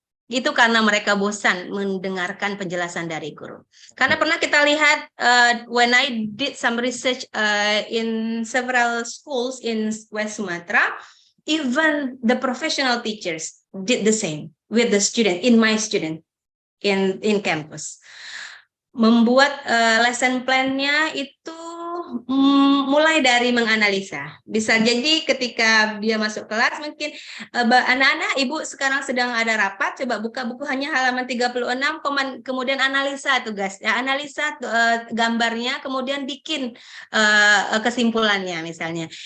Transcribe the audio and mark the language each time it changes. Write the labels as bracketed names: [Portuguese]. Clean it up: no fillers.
[Indonesian] Itu karena mereka bosan mendengarkan penjelasan dari guru. Karena pernah kita lihat [English] when I did some research in several schools in West Sumatra, even the professional teachers did the same with the student, my student in campus. [Indonesian] Membuat lesson plan-nya itu mulai dari menganalisa. Bisa jadi ketika dia masuk kelas, mungkin anak-anak, Ibu sekarang sedang ada rapat, coba buka buku hanya halaman 36, kemudian analisa tugas, ya, analisa gambarnya, kemudian bikin kesimpulannya misalnya.